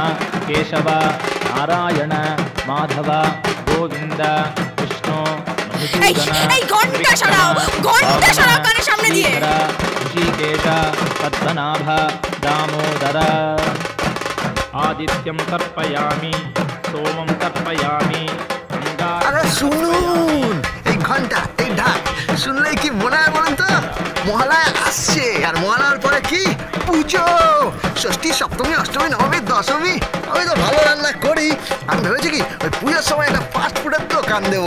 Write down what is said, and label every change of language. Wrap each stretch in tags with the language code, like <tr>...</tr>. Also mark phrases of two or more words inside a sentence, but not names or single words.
<sa>केशव, नारायण, माधव, गोविंद, विष्णु, ऋषिकेश, पद्मनाभ, दामोदर। आदित्यं तर्पयामि, सोमं तर्पयामि।</sa> <bn>अरे শুনুন, এই ঘন্টা এই ঢাক শুনলেই কি মনে হয় বলুন তো? মহালয়া আসছে, আর মহালয়ার পরে কি পুজো। ষষ্ঠী, সপ্তমী, অষ্টমী, নবমী, দশমী। আমি তো ভালো রান্না করি। আমি ভেবেছি কি ওই পুজোর সময় একটা ফাস্ট ফুডের দোকান দেবো।</bn>